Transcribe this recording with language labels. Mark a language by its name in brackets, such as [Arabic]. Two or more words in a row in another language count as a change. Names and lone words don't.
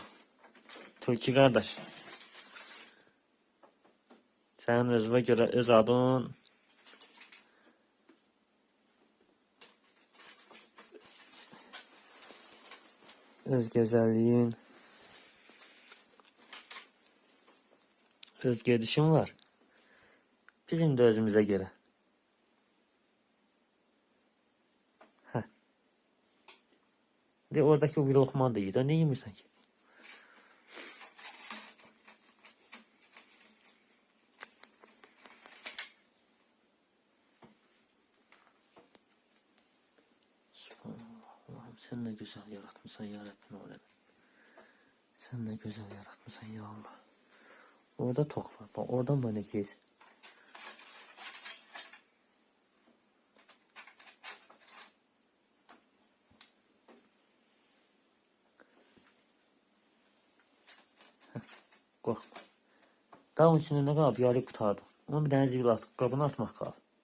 [Azerbaijani] Tulki qardaş, sənin özünə görə öz adın, öz gözəlliyin, öz gedişin var. Bizim də özümüzə görə. Hə. De oradakı bir loxman da yiyir. Ne yemirsən ki? [Turkish] Allah'ım sen ne güzel yaratmışsan ya Rabbim alem. Sen ne güzel yaratmışsan ya Allah. Orada tok var. Bak oradan bana geç. [Azerbaijani] Qorxma. Daha onun içində nə qalıb? Yarı qutardı. Onu bir dənə zibil atıb, qabına atmaq qalıb.